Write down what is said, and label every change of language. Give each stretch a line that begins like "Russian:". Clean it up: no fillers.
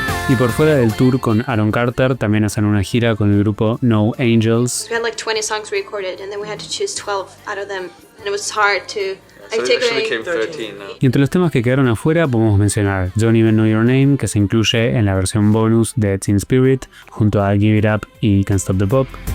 Spanish: Y por fuera del tour con Aaron Carter, también hacen una gira con el grupo No Angels.
English: We had like 20 songs recorded and then we had to choose 12 out of them and it was hard to So it actually came 13 now.
Spanish: Y entre los temas que quedaron afuera podemos mencionar Don't Even Know Your Name, que se incluye en la versión bonus de Teen Spirit, junto a Give It Up y Can't Stop the Pop.